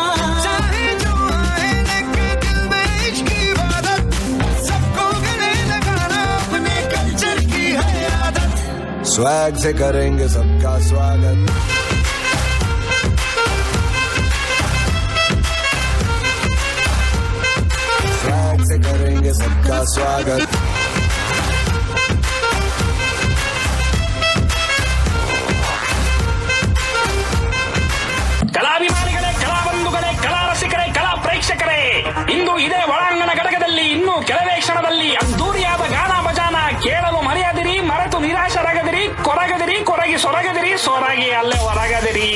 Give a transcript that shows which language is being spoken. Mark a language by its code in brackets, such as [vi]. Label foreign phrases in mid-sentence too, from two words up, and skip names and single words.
[hi] चाहे जो आए लेके दिल में इश्क की इबादत सबको गले लगाना अपने कल्चर की है आदत स्वैग से करेंगे सबका स्वागत स्वैग से करेंगे सबका स्वागत [kn] ಕಲಾಭಿಮಾನಿಗಳೇ, ಕಲಾಬಂಧುಗಳೇ, ಕಲಾ ರಸಿಕರೇ, ಕಲಾ ಪ್ರೇಕ್ಷಕರೇ, ಇಂದು ಇದೇ ಒಳಾಂಗಣ ಘಟಕದಲ್ಲಿ ಇನ್ನೂ ಕೆಲವೇ ಕ್ಷಣದಲ್ಲಿ ಅದ್ದೂರಿಯಾದ ಗಾನ ಭಜಾನ ಕೇಳಲು ಮರೆಯದಿರಿ, ಮರೆತು ನಿರಾಶರಾಗದಿರಿ, ಕೊರಗದಿರಿ, ಕೊರಗಿ ಸೊರಗದಿರಿ, ಸೊರಗಿ ಅಲ್ಲೇ ಹೊರಗದಿರಿ.